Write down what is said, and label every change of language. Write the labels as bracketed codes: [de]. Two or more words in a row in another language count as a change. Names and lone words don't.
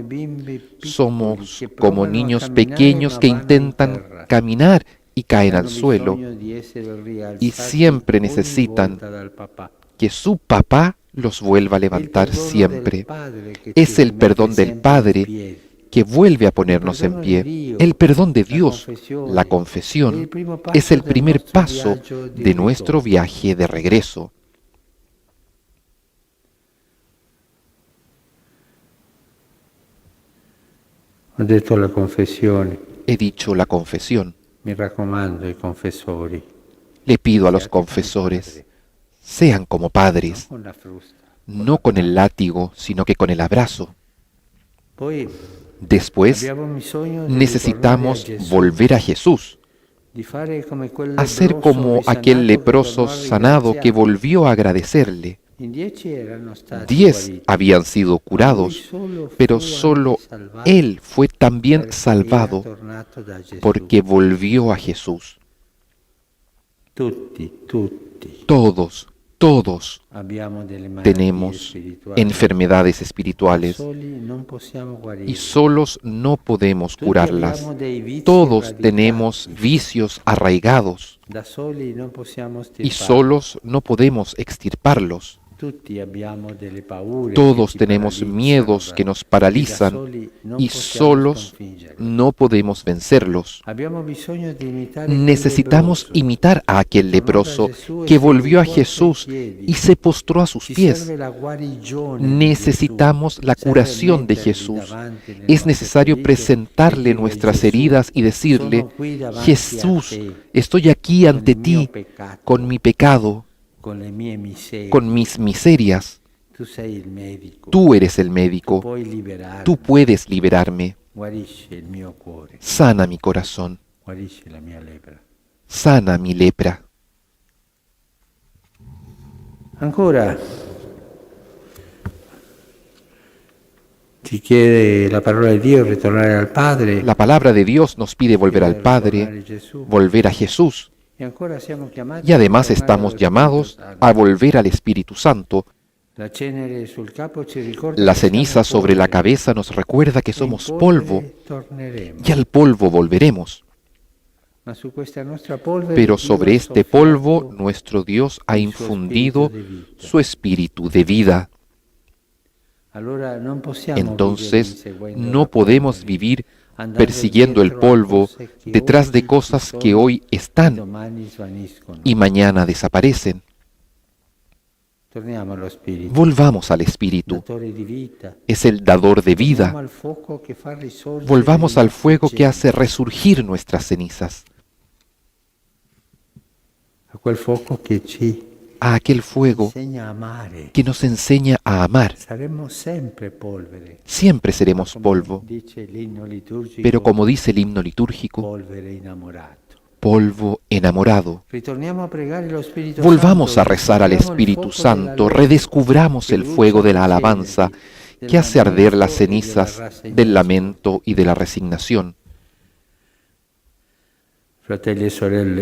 [es] Somos como niños pequeños que intentan caminar y caen al suelo y siempre necesitan que su papá los vuelva a levantar siempre. Es el perdón del Padre que vuelve a ponernos en pie. El perdón de Dios, la confesión, es el primer paso de nuestro viaje de regreso. [it] Ho detto la confessione. [es] He dicho la confesión. [it] Mi raccomando ai confessori. [es] Le pido a los confesores, sean como padres, [it] Con la frusta. [es] no con el látigo, sino que con el abrazo. [it] Poi [es] Después, [it] abbiamo bisogno di [es] necesitamos [it] ritornare a Gesù, [es] volver a Jesús, [it] di fare come quel [es] hacer [it] leproso [es] como [it] risanato [es] aquel [it] che [es] leproso [it] tornò a [es] sanado que [it] ringraziare. [es] volvió a agradecerle. [it] In 10 erano stati [es] 10 [it] guariti, [es] habían sido curados, pero solo él fue también [it] perché [es] salvado [it] era tornato da Gesù. [es] porque volvió a Jesús. [it] Tutti, [es] Todos, Todos [it] abbiamo delle malattie [es] tenemos [it] spirituali. [es] enfermedades espirituales [it] Soli non possiamo guarire. [es] y solos no podemos [it] Tutti [es] curarlas. [it] abbiamo dei vizi [es] Todos [it] radicati. [es] tenemos vicios arraigados [it] Da soli non possiamo [es] y [it] stirparli. [es] solos no podemos extirparlos. [it] Tutti abbiamo delle paure [es] Todos [it] che ci [es] tenemos [it] paralizzano, [es] miedos que nos paralizan [it] da soli non [es] y [it] possiamo [es] solos [it] sconfiggerli. [es] no podemos vencerlos. [it] Abbiamo bisogno di imitare quel [es] Necesitamos [it] leproso. [es] imitar a aquel leproso que volvió a Jesús y se postró a sus [it] Ci [es] pies. [it] serve la guarigione di [es] Necesitamos la [it] Gesù. Serve [es] curación de [it] metterli [es] Jesús. [it] davanti nelle [es] Es [it] nostre [es] necesario [it] ferite [es] presentarle [it] e dire, [es] nuestras [it] Gesù, [es] heridas y decirle, [it] sono qui davanti a [es] Jesús, [it] te, [es] estoy aquí [it] con [es] ante [it] il mio [es] ti [it] peccato, [es] con mi pecado, [it] con le mie miserie. [es] con mis miserias. [it] Tu sei il medico. [es] Tú eres el médico. [it] Puoi liberarmi. [es] Tú puedes liberarme. [it] Guarisci il mio cuore. [es] Sana mi corazón. [it] Guarisci la mia lepra. [es] Sana mi lepra. [it] Ancora ci chiede la parola di Dio ritornare al Padre. [es] La palabra de Dios nos pide volver al Padre, [it] ritornare a Gesù. [es] volver a Jesús. [it] Y ancora siamo chiamati [es] Y además [it] a ritornare [es] estamos [it] allo [es] llamados [it] Spirito Santo. [es] a volver al Espíritu Santo. [it] La cenere sul capo ci ricorda [es] La [it] che [es] ceniza [it] siamo [es] sobre la [it] polvere. [es] cabeza nos recuerda que [it] E in [es] somos [it] polvere [es] polvo [it] torneremo. [es] y al polvo volveremos. [it] Ma su questa nostra polvere [es] Pero [it] Dio [es] sobre [it] ha [es] este [it] soffiato [es] polvo nuestro Dios ha [it] il suo [es] infundido [it] spirito di vita. [es] su espíritu de vida. [it] Allora non possiamo vivere [es] Entonces [it] inseguendo [es] no [it] la [es] podemos [it] polvere, [es] vivir [it] andando [es] persiguiendo el [it] dietro a [es] polvo [it] cose che [es] detrás de [it] oggi [es] cosas [it] ci [es] que [it] sono [es] hoy [it] e [es] están [it] domani svaniscono. [es] y mañana desaparecen. [it] Torniamo allo Spirito, [es] Volvamos al Espíritu. [it] datore di vita. [es] Es el dador de [it] Torniamo [es] vida. [it] al fuoco che fa risorgere [es] Volvamos [it] le [es] al [it] nostre [es] fuego que [it] ceneri, [es] hace resurgir nuestras cenizas. [it] a quel fuoco che ci [es] A aquel fuego [it] insegna a amare. [es] que nos enseña a amar. [it] Saremo sempre polvere. [es] Siempre seremos [it] Come [es] polvo. [it] dice l'inno liturgico, [es] Pero como dice el himno litúrgico, [it] polvere innamorato. [es] polvo enamorado. [it] Ritorniamo a pregare lo Spirito [es] Volvamos [it] Santo, [es] a rezar al [it] riscopriamo il [es] Espíritu [it] fuoco della [es] Santo, [it] lode [es] redescubramos [it] che [es] el [it] brucia [es] fuego de [it] le [es] la alabanza [it] ceneri, [es] que hace arder las [it] del lamento e della [es] cenizas del [it] rassegnazione. [es] lamento y de la resignación. [it] Fratelli e sorelle,